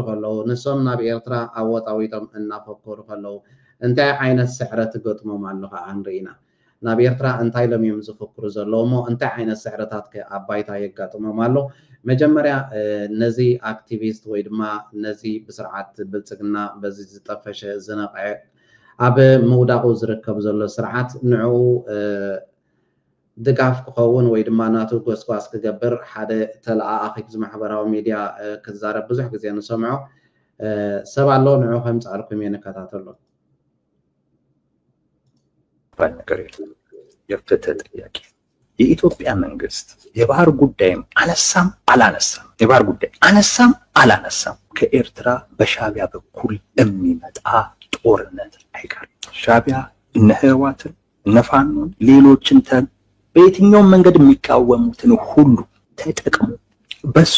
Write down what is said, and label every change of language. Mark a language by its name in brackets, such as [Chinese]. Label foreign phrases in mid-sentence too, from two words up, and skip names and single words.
[Tigrinya] ከለው ንሶም ናብ ኤርትራ ኣወጣዊጦም እናፈከሩ ከለው እንታይ ዓይነት ስዕረት ገጥሞም ኣሎ ከዓ ንሪኢና ናብ ኤርትራ እንታይ ሎም እዮም ዝፈክሩ ዘለዉ ሞ እንታይ ዓይነት ስዕረታት ኣባይታ የጋጥሞም ኣሎ መጀመርያ ነዚ ኣክቲቪስት ወይ ድማ ነዚ ብስርዓት ብልፅግና በዚ ዝጠፈሸ ዝነቕዐ ኣብ ምውዳቑ ዝርከብ ዘሎ ስርዓት ንዕኡ ድጋፍ ክኸውን ወይ ድማ ናቱ ጎስጓስ ክገብር ሓደ ተለኣኺ ብማሕበራዊ ሚድያ ክዛረብ ብዙሕ ግዜ ንሰምዖ ሰብ ኣሎ ንዕኡ ከምፃልኩም እየ ንከታተሎ [Amharic] ነገር የፍትህ ጥያቄ የኢትዮጵያ መንግስት የባህር ጉዳይም አነሳም አላነሳም ከኤርትራ በሻቢያ በኩል የሚመጣ ጦርነት አይቀርም ሻቢያ እነ ህወሓትን እነ ፋኖን ሌሎችን በየትኛውም መንገድ የሚቃወሙትን ሁሉ ተጠቅሞ በሱ